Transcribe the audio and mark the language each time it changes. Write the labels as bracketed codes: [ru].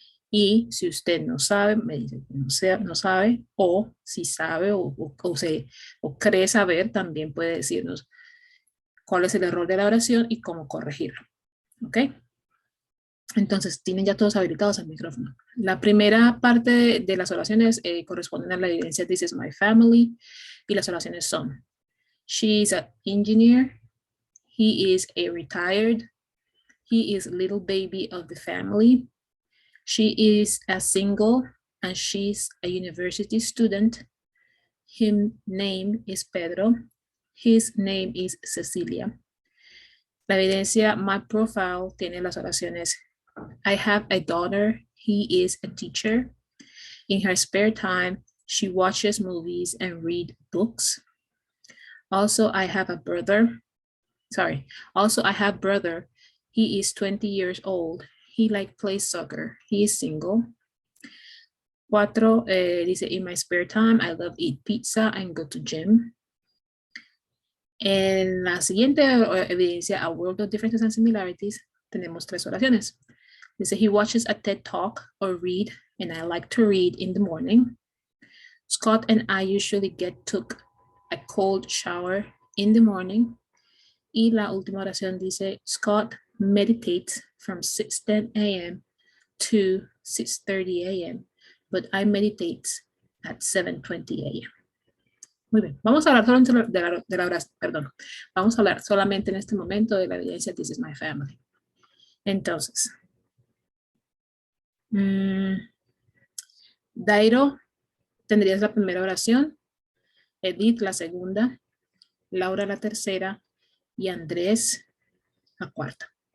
[es] Y si usted no sabe, me dice que no sabe, o si sabe o cree saber, también puede decirnos cuál es el error de la oración y cómo corregirlo. ¿Ok? Entonces, tienen ya todos habilitados el micrófono. La primera parte de las oraciones corresponden a la evidencia [en] This is my family, [es] y las oraciones son [en] She is an engineer, he is a retired, he is little baby of the family, she is a single, and she's a university student. His name is Pedro, his name is Cecilia. [es] La evidencia [en] My Profile [es] tiene las oraciones [en] I have a daughter, he is a teacher. In her spare time, she watches movies and read books. Also, I have a brother. Also, I have brother. He is 20 years old. He plays soccer. He is single. 4, [es] dice, [en] in my spare time, I love eat pizza and go to gym. [es] En la siguiente evidencia, A World of Differences and Similarities, tenemos 3 oraciones. Dice, [en] he watches a TED Talk or read, and I like to read in the morning. Scott and I usually took a cold shower in the morning. [es] Y la última oración dice, [en] Scott meditates from 6:10 a.m. to 6:30 a.m., but I meditate at 7:20 a.m. [es] Muy bien, vamos a hablar solamente de la oración, perdón. Vamos a hablar solamente en este momento de la evidencia This is my family. Entonces, Dairo, tendrías la primera oración, Edith la segunda, Laura la tercera y Andrés la cuarta.